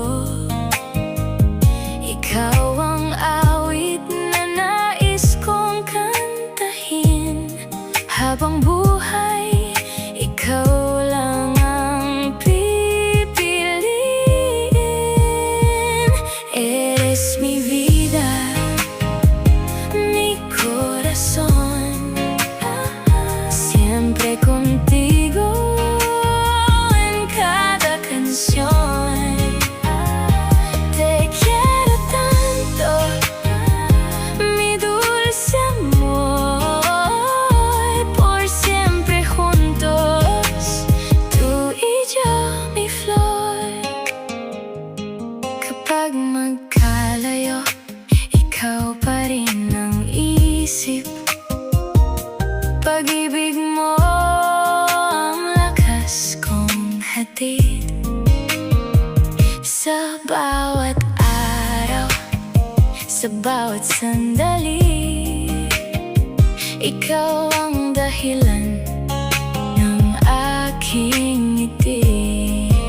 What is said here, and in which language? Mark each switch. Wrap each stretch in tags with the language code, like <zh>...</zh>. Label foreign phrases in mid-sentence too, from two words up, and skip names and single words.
<tl>Ikaw ang awit na nais kong kantahin. Habang buhay, ikaw lang ang pipiliin.</tl> <es>Eres mi vida, mi corazón, siempre contigo en cada canción. Te quiero tanto, mi dulce amor, por siempre juntos, tú y yo, mi flor.</es> <tl>Kapag magkalayo, ikaw pa rin ang isip. Pag-ibig mo ang lakas kong hatid. Sa bawat araw, sa bawat sandali, ikaw ang dahilan ng aking ngiti.</tl>